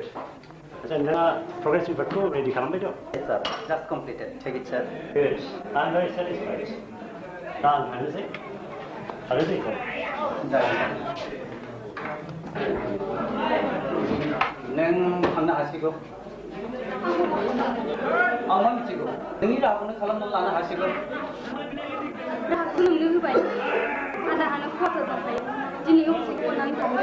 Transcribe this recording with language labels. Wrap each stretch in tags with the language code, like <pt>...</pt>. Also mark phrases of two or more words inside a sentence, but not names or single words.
<brx>नोंथाङा प्रग्रेस रिपर्टखौ रेडि खालामबाय दं?</brx> <en>Yes, sir. Just completed. Take it, sir. Good. I'm very satisfied.</en> <brx>दा आं थांनोसै नों थांनो हासिगौ आं मा मिथिगौ नोंनि राहाखौनो खालामनानै लानो हासिगौ राहाखौ नोंनो होबाय आदाहानो खहा दंखायो दिनै अफिसखौ अननानै थांबाय</brx>